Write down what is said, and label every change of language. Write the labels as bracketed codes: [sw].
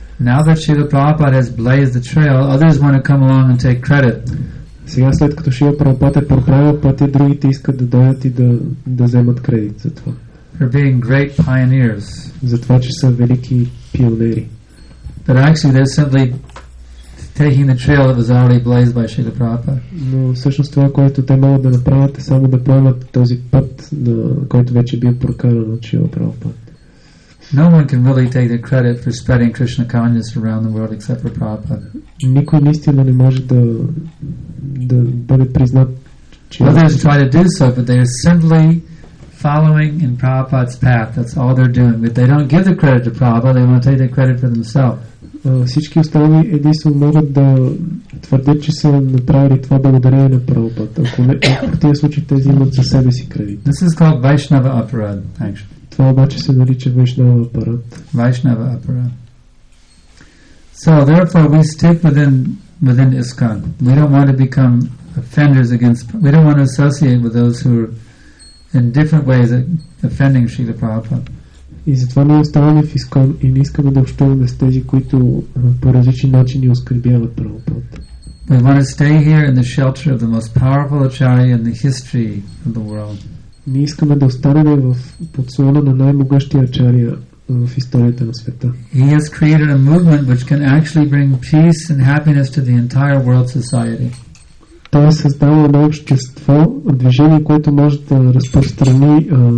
[en] Now that Srila Prabhupada has blazed the trail, others want to come along and take credit. [bg] Сега след като Шрила Прабхупад е проправил пътя, другите искат да дойдат и да вземат кредит за това. [en] For being great pioneers. [bg] За това, че са велики пионери. [en] But actually they're simply taking the trail that was already blazed by Srila Prabhupada. [bg] Но всъщност това, което те могат да направят, е само да поемат този път, който вече бил прокаран от Шрила Прабхупад. [en] No one can really take the credit for spreading Krishna consciousness around the world except for Prabhupada. [bg] Никой наистина не може да бъде признат, че... [en] Others try to do so, but they are simply following in Prabhupada's path. That's all they're doing. But they don't give the credit to Prabhupada, they want to take the credit for themselves. [bg] Всички останали единствено могат да твърдят, че са направили това благодарение на Прабхупада. Ако в тези случаи те взимат за себе си кредит. [en] This is called Vaishnava aparad, actually. [bg] Това обаче се нарича Vaishnava апарат. [en] Vaishnava aparad. So therefore we stick within ISKCON. We don't want to become offenders against, we don't want to associate with those who are in different ways offending Srila Prabhupada. [bg] И затова ние оставаме в ИСКОН и не искаме да общуваме с тези, които по различни начини оскърбяват Прабхупада. [en] We want to stay here in the shelter of the most powerful acharya in the history of the world. [bg] Ние искаме да останем в подслона на най-могъщия ачаря в историята на света. [en] He has created a movement which can actually bring peace and happiness to the entire world society. [bg] Той е създал едно общество, движение, което може да разпространи